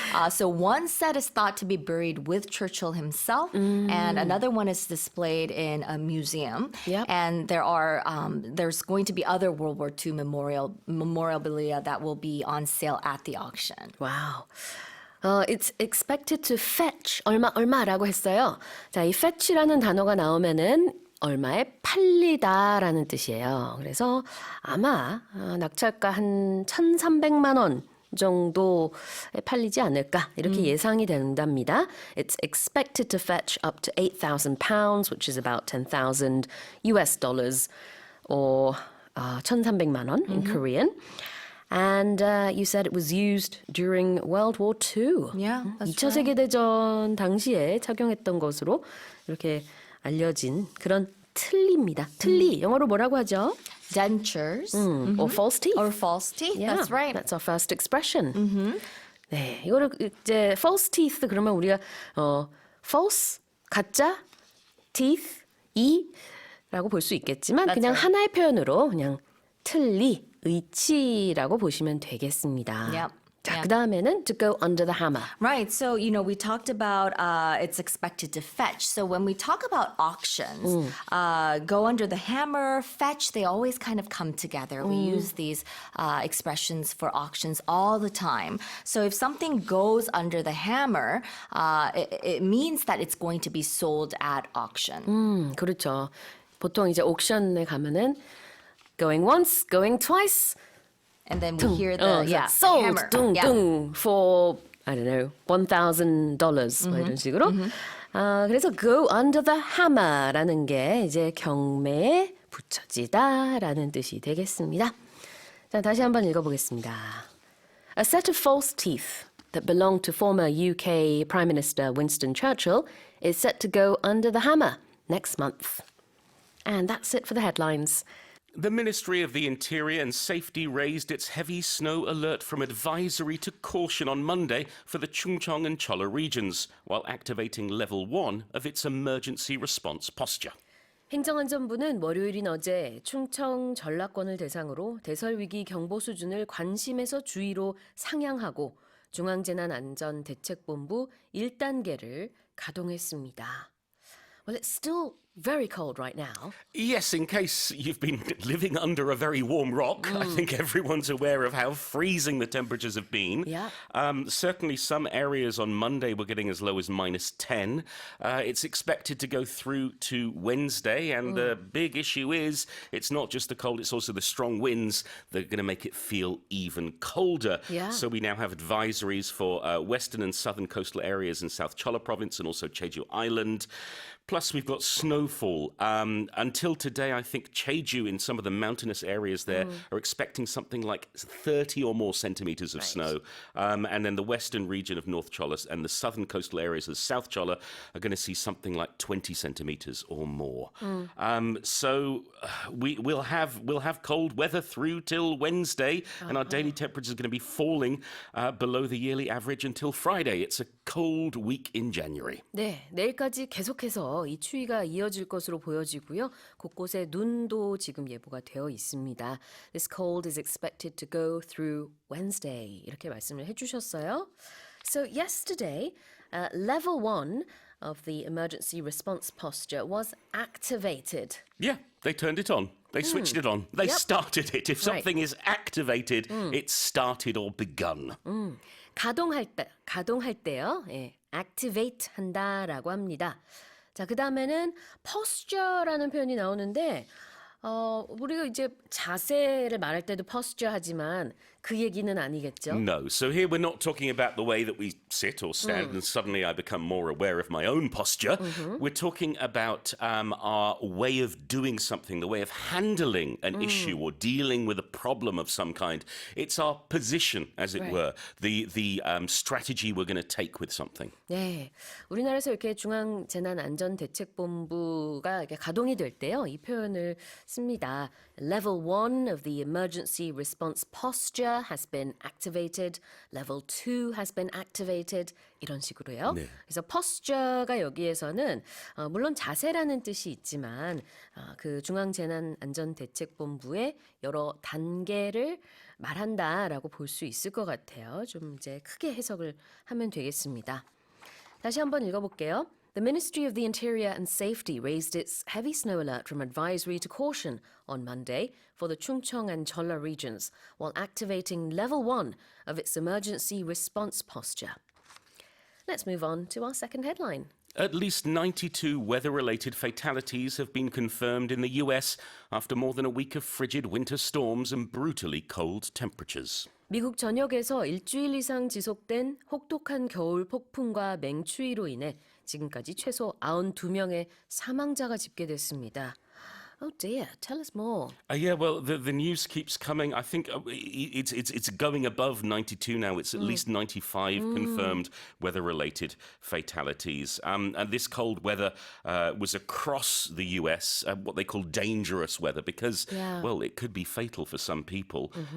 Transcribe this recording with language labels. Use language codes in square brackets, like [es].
[en] So one set is thought to be buried with Churchill himself, and another one is displayed in a museum. Yep. And there's going to be other World War II memorabilia that will be on sale at the auction. Wow. It's expected to fetch [ko] 얼마라고 했어요. 자, 이 fetch라는 단어가 나오면은 얼마에 팔리다라는 뜻이에요. 그래서 아마 낙찰가 한 1,300만 원 정도에 팔리지 않을까 이렇게 예상이 된답니다. [en] It's expected to fetch up to 8,000 pounds, which is about 10,000 US dollars, or 1,300만 원 in Korean. And you said it was used during World War II. Yeah, that's [ko] 2차 세계대전 당시에 착용했던 것으로 이렇게 알려진 그런 틀니입니다. 틀니, 영어로 뭐라고 하죠? [en] Dentures. Or false teeth. Or false teeth, Yeah, that's right. That's our first expression. [ko] 네, 이거를 이제 false teeth 그러면 우리가 false 가짜 teeth 이라고 볼 수 있겠지만 [en] That's [ko] 그냥 [en] right. [ko] 하나의 표현으로 그냥 틀니, 의치라고 보시면 되겠습니다. [en] Yep. [ko] 자, [en] Yeah. [ko] 그 다음에는 [en] to go under the hammer. Right. So, we talked about it's expected to fetch. So when we talk about auctions, go under the hammer, fetch, they always kind of come together. We use these expressions for auctions all the time. So if something goes under the hammer, it means that it's going to be sold at auction. [ko] 그렇죠. 보통 이제 옥션에 가면은 [en] going once, going twice, And then we hear the sold, hammer. [ko] 둥둥, [en] for, I don't know, $1,000, [ko] 뭐 이런 식으로. 그래서 go under the hammer라는 게 이제 경매에 붙여지다라는 뜻이 되겠습니다. 자, 다시 한번 읽어보겠습니다. [en] A set of false teeth that belonged to former UK Prime Minister Winston Churchill is set to go under the hammer next month. And that's it for the headlines. The Ministry of the Interior and Safety raised its heavy snow alert from advisory to caution on Monday for the Chungcheong and Cholla regions, while activating level 1 of its emergency response posture. [ko] 행정안전부는 월요일인 어제 충청 전라권을 대상으로 대설위기 경보 수준을 관심에서 주의로 상향하고 중앙재난안전대책본부 1단계를 가동했습니다. [en] Well, it's still very cold right now. Yes, in case you've been living under a very warm rock, I think everyone's aware of how freezing the temperatures have been. Yeah. Certainly some areas on Monday were getting as low as -10. It's expected to go through to Wednesday, and the big issue is it's not just the cold, it's also the strong winds that are going to make it feel even colder. Yeah. So we now have advisories for western and southern coastal areas in South Cholla province and also Jeju Island. Plus, we've got snowfall. Until today, I think Jeju, in some of the mountainous areas there, are expecting something like 30 or more centimetres of snow. And then the western region of North Cholla and the southern coastal areas of South Cholla are going to see something like 20 centimetres or more. So we'll have cold weather through till Wednesday, and our daily temperatures are going to be falling below the yearly average until Friday. It's a cold week in January. [ko] 네, 내일까지 계속해서 이 추위가 이어질 것으로 보여지고요. 곳곳에 눈도 지금 예보가 되어 있습니다. [en] This cold is expected to go through Wednesday. [ko] 이렇게 말씀을 해주셨어요. [en] So yesterday, level 1 of the emergency response posture was activated. Yeah, they turned it on. They switched it on. They Yep. started it. If something is activated, it's started or begun. [ko] 가동할 때요. 예, activate 한다라고 합니다. 자, 그다음에는 posture라는 표현이 나오는데 우리가 이제 자세를 말할 때도 posture 하지만 그 얘기는 아니겠죠? [en] No. So here we're not talking about the way that we sit or stand and suddenly I become more aware of my own posture. We're talking about our way of doing something, the way of handling an issue or dealing with a problem of some kind. It's our position, as it were, the strategy we're going to take with something. [ko] 네, 우리나라에서 이렇게 중앙재난안전대책본부가 이렇게 가동이 될 때요, 이 표현을 씁니다. [en] Level 1 of the emergency response posture has been activated. Level 2 has been activated. [ko] 이런 식으로요. 네. 그래서 posture가 여기에서는 물론 자세라는 뜻이 있지만 그 중앙재난안전대책본부의 여러 단계를 말한다라고 볼 수 있을 것 같아요. 좀 이제 크게 해석을 하면 되겠습니다. 다시 한번 읽어볼게요. [en] The Ministry of the Interior and Safety raised its heavy snow alert from advisory to caution on Monday for the Chungcheong and Jeolla regions, while activating level 1 of its emergency response posture. Let's move on to our second headline. At least 92 weather-related fatalities have been confirmed in the US after more than a week of frigid winter storms and brutally cold temperatures. [ko] 미국 전역에서 일주일 이상 지속된 혹독한 겨울 폭풍과 맹추위로 인해 지금까지 최소 92명의 사망자가 집계됐습니다. [en] Oh dear, tell us more. Yeah, well, the news keeps coming. I think it's going above 92 now. It's at least 95 confirmed weather-related fatalities. And this cold weather was across the US, what they call dangerous weather, because, well, it could be fatal for some people.